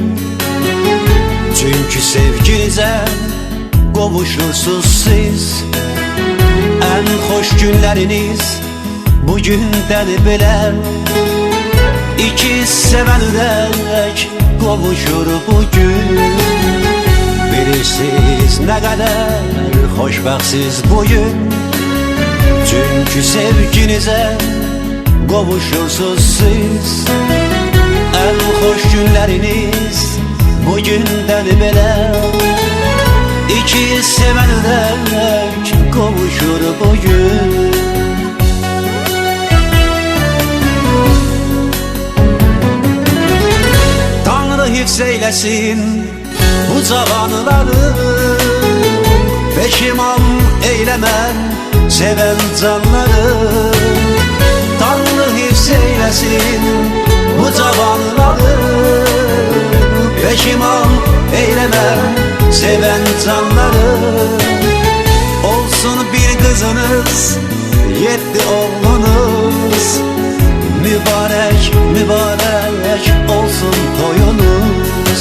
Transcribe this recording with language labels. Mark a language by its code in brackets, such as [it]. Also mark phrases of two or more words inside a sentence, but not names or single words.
[az] Çünkü sevginize qovuşursunuz siz. En xoş günləriniz bugündən belə. İki sevən ürək qovuşur bugün. Bilirsiniz [tr] ne kadar [az] xoşbəxtsiz bugün. Çünkü sevginize qovuşursunuz siz. En xoş günləriniz bugündən belə. İki sevən ürək qovuşur bugün. Tanrı hifz eylesin bu cavanları, peşiman eylemem seven canları. Tanrı hifz eylesin bu cavanları, peşiman eylemem seven canları. Olsun bir kızınız, 7 oğlunuz, mübarek mübarek olsun toyunuz.